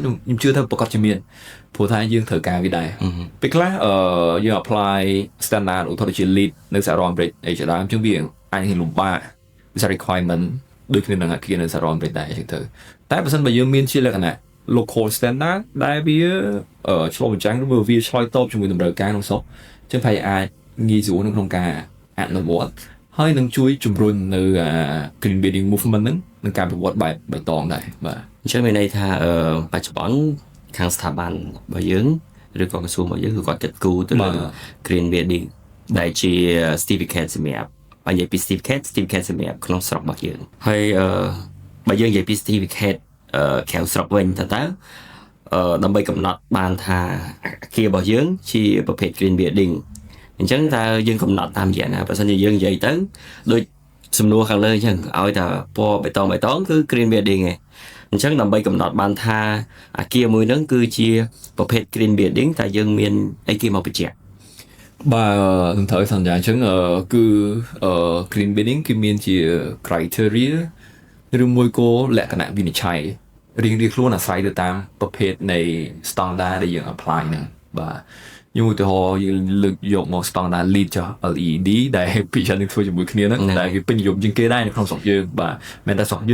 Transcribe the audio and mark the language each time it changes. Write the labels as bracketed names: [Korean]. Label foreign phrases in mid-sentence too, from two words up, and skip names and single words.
[Khmer] ខ្ញុំជឿថាប្រកាសជាមានព្រោះថាយើងត្រូវការវាដែរពេលខ្លះយើង [English] apply standard [Khmer] ឧទាហរណ៍ជា LEED នៅសហរដ្ឋអាមេរិកអីជាដើមអញ្ចឹងវាអាចនឹងលំបាកវា requirement ដូចគ្នានឹងអាគារនៅសហរដ្ឋអាមេរិកដែរអញ្ចឹងទៅតែបើសិនបើយើងមានជាលក្ខណៈ [English] local standard [Khmer] ដែលវាឆ្លុះបញ្ចាំងឬវាឆ្លើយតបជាមួយតម្រូវការក្នុងស្រុកចឹងប្រហែលអាចងាយស្រួលនៅក្នុងការអនុវត្តហើយនឹងជួយជំរុញនៅ [English] green building movement [Khmer] ហ្នឹងនឹងការប្រវត្តិបែបបៃតងដែរបាទ អញ្ចឹងមានន័យថាបច្ចុប្បន្នខាងស្ថាប័នរបស់យើងឬក៏ក្រសួងរបស់យើងគឺគាត់គិតគូរទៅលើ [English] green building [Khmer] ដែលជា certificate សម្រាប់បើនិយាយពី certificate សម្រាប់ក្នុងស្រុករបស់យើងហើយបើយើងនិយាយពី certificate ក្រៅស្រុកវិញតើដើម្បីកំណត់បានថាអគាររបស់យើងជាប្រភេទ [English] green building [Khmer] អញ្ចឹងតើយើងកំណត់តាមយ៉ាងណាបើសិនជាយើងនិយាយទៅដូចសំណួរខាងលើអញ្ចឹងឲ្យតែពណ៌បៃតងគឺ [English] green building [Khmer] ឯងអញ្ចឹងដើម្បីកំណត់បានថាអគារមួយហ្នឹងគឺជាប្រភេទ [English] green building [Khmer] តែយើងមានអីគេមកបញ្ជាក់ បាទខ្ញុំត្រូវសន្យាអញ្ចឹងគឺ [English] green building [Khmer] គឺមានជា criteria ឬមួយក៏លក្ខណៈវិនិច្ឆ័យរៀងៗខ្លួនអាស្រ័យទៅតាមប្រភេទនៃ standard ដែលយើង apply ហ្នឹងបាទខ្ញុំឧទាហរណ៍យើងលើក យកមក [English] standard lead [Khmer] ចុះ LED ដែលពីច្រើនធ្វើជាមួយគ្នាហ្នឹងដែលគេពេញនិយមជាងគេដែរនៅក្នុងស្រុកយើងបាទមិនតែស្រុក